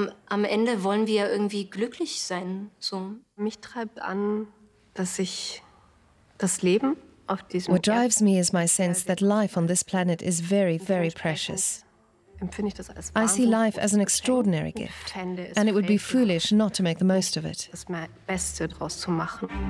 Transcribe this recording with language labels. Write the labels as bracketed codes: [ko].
[de] Am Ende wollen wir irgendwie glücklich sein. So. Mich treibt an, dass ich das Leben auf diesem [en] What drives me is my sense that life on this planet is very, very precious. I see life as an extraordinary gift, and it would be foolish not to make the most of it. [de] Das Beste draus zu machen.